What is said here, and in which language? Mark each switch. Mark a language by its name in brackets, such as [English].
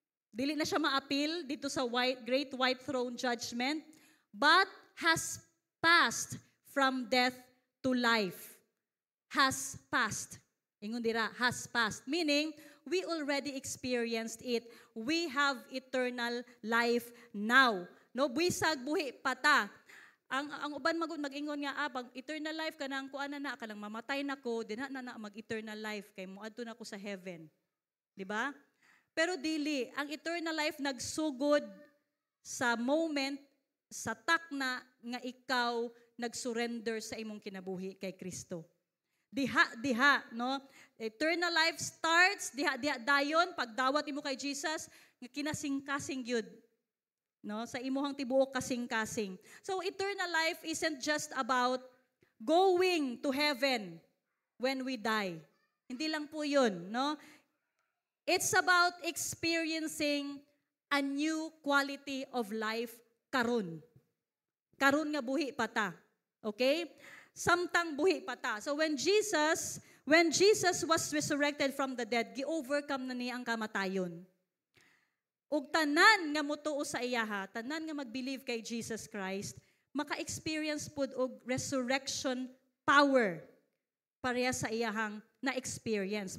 [Cebuano] Dili na siya maapil dito sa [English] great white throne judgment, but has passed from death to life. Has passed. [Cebuano] Ingon dira, [English] has passed. Meaning, we already experienced it. We have eternal life now. [Cebuano] No, bisag buhi pata. Ang uban mag-ingon nga pag eternal life kanang kuan na kanang mamatay nako, dinha na mag-eternal life kay moadto na ko sa heaven. Di ba? Pero dili, ang eternal life nagsugod sa moment, sa takna nga ikaw nag-surrender sa imong kinabuhi kay Kristo. Diha, no? [English] Eternal life starts, [Cebuano] diha dayon pagdawat imo kay Jesus, nga kinasing-kasing gyud. No, sa imuhang tibuok kasing-kasing. [English] So eternal life isn't just about going to heaven when we die. [Filipino] Hindi lang po 'yun, [English] no? It's about experiencing a new quality of life karon. [Cebuano] Karon nga buhi pata. Okay? Samtang buhi pata. [English] So when Jesus was resurrected from the dead, [Cebuano] gi-overcome na niya ang kamatayon. Ug tanan nga motuo sa iyaha, tanan nga mag-believe kay Jesus Christ, maka-experience pud og resurrection power pareha sa iyahang na-experience.